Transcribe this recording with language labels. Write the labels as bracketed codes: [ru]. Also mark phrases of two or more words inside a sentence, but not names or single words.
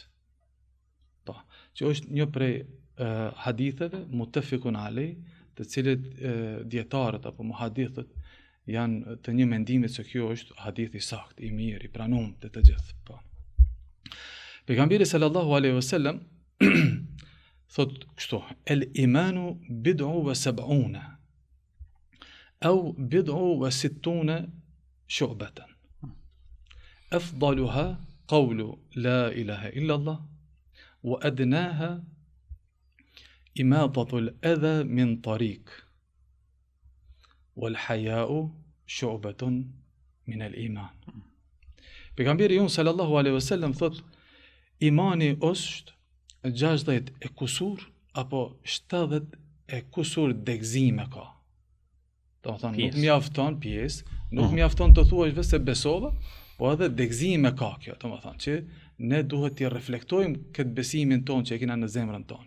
[sq] Po, që është një prej haditheve [ar] متفق عليه, [sq] të cilët dietarët apo muhadithët janë të një mendimit se kjo është hadith i saktë, i mirë, i pranuar të gjithë. Po. Pejgamberi [ar] صلى الله عليه وسلم [sq] thot kështu: [ar] الإيمان بضع وسبعون أو بضع وستون شعبة. أفضلها قول لا إله إلا الله وأدناها إماطة الأذى من طريق والحياء شعبة من الإيمان. [sq] Pejgamberi jon [ar] صلى الله عليه وسلم [sq] thot imani është 60 e kusur apo 70 e kusur degëzime ka. Do të thonë nuk mjafton pjesë, nuk mjafton të thuash vetë se besova, po edhe degëzime ka kjo, do të thonë që ne duhet të reflektojmë këtë besimin tonë që e kena në zemrën tonë.